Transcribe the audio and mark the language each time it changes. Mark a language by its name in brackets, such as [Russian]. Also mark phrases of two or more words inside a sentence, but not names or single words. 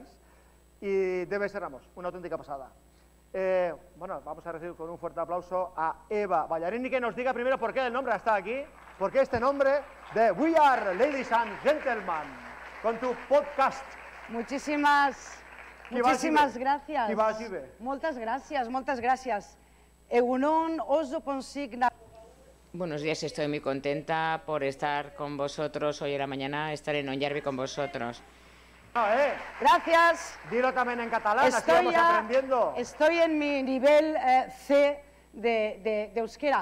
[Spanish] Y debe ser, vamos, una auténtica pasada. Bueno, vamos a recibir con un fuerte aplauso a Eva Ballarín y que nos diga primero por qué el nombre está aquí, por qué este nombre de We Are Ladies and Gentlemen, con tu podcast. Muchísimas gracias. [Catalan] Moltes gràcies. [Basque] Egunon, oso consigna. [Spanish] Buenos días, estoy muy contenta por estar con vosotros. Hoy en la mañana estaré en Ondarbi con vosotros. Gracias. Dilo también en catalán, así vamos aprendiendo. Estoy en mi nivel C de euskera.